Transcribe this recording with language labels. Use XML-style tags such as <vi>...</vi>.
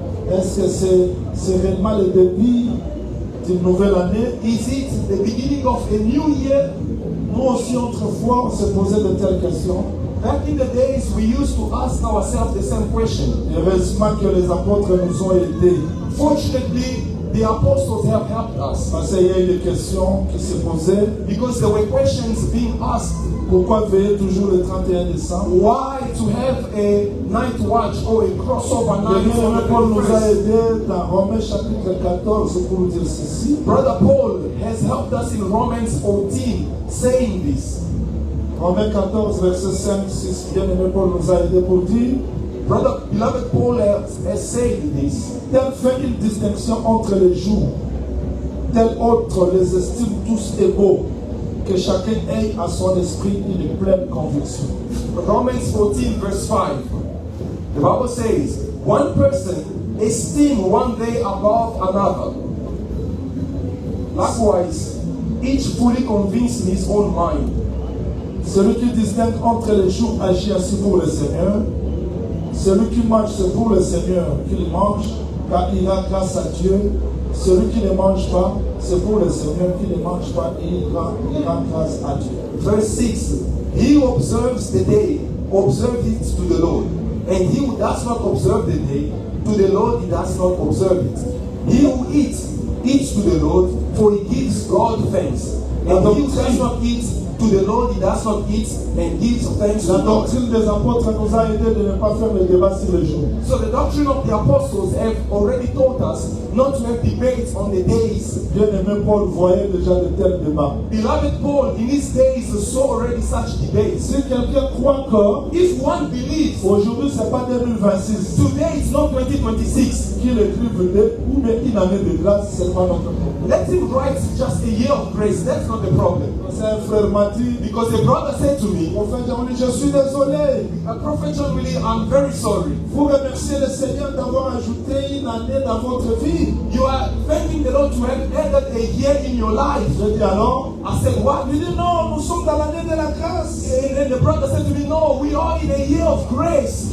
<fr>Est-ce que c'est réellement le début d'une nouvelle année?</fr> <en>Is it the beginning of a new year?</en> <fr>Nous aussi, autrefois, on se posait de telles questions.</fr> <en>Back in the days, we used to ask ourselves the same question.</en> <fr>Heureusement que les apôtres nous ont aidés.</fr> <en>Fortunately, the apostles have helped us</en> <fr>Parce qu'il y a eu des questions qui se posaient.</fr> <en>because there were questions being asked.</en> <fr>Pourquoi veiller toujours le 31 décembre?</fr> <en>Why to have a night watch or a crossover</en> <fr>Le</fr> <en>night on</en> <fr>bien-aimé</fr> <en>the</en> <fr>Paul nous a</fr> <en>31st?</en> <fr>aidés dans Romains chapitre 14 pour nous dire ceci.</fr> <en>Brother Paul has helped us in Romans 14 saying this.</en> <fr>Romains 14, verset 5, 6. Bien-aimé Paul nous a aidés pour dire.</fr> <en>Brother, beloved Paul has said this.</en> <fr>Tel fait une distinction entre les jours, tel autre les estime tous égaux, que chacun ait à son esprit une pleine conviction.</fr> <en>Romans 14 verse 5. The Bible says, one person esteem one day above another. Likewise, each fully convinced in his own mind.</en> <fr>Celui qui distingue entre les jours agit ainsi pour le Seigneur. Celui qui mange, c'est pour le Seigneur qu'il mange, car il a grâce à Dieu. Celui qui ne mange pas, c'est pour le Seigneur qui ne mange pas, et il rend grâce à Dieu.</fr> <en>Verse 6. He who observes the day, observes it to the Lord. And he who does not observe the day, to the Lord he does not observe it. He who eats, eats to the Lord, for he gives God thanks. And he who does not eat, to the Lord he does not eat, and gives thanks to</en> <fr>La</fr> <en>God.</en> <fr>doctrine des apôtres nous a aidé de ne pas faire le débat sur les jours.</fr> <en>So the doctrine of the apostles have already taught us not to have debates on the days.</en> <fr>Bien-aimé Paul voyait déjà de tels débats.</fr> <en>Beloved Paul, in his days, saw already such debates.</en> <fr>Si quelqu'un croit que</fr> <en>If one believes</en> <fr>aujourd'hui c'est pas 2026</fr> <en>today it's not 2026,</en> <fr>qu'il écrive ou bien une année de grâce, c'est pas notre problème.</fr> <en>let him write just a year of grace. That's not the problem.</en> <fr>C'est un frère m'a dit,</fr> <en>Because the brother said to me,</en> <fr>prophète Jean-Louis, je suis désolé.</fr> <en>Prophet John Willie, I'm very sorry.</en> <fr>Vous remerciez le Seigneur d'avoir ajouté une année dans votre vie.</fr> <en>You are thanking the Lord to have added a year in your life.</en> <fr>Je dis alors,</fr> <en>I said, what?</en> <fr>il dit non, nous sommes dans l'année de la grâce.</fr> <en>And then the brother said to me, no, we are in a year of grace.</en>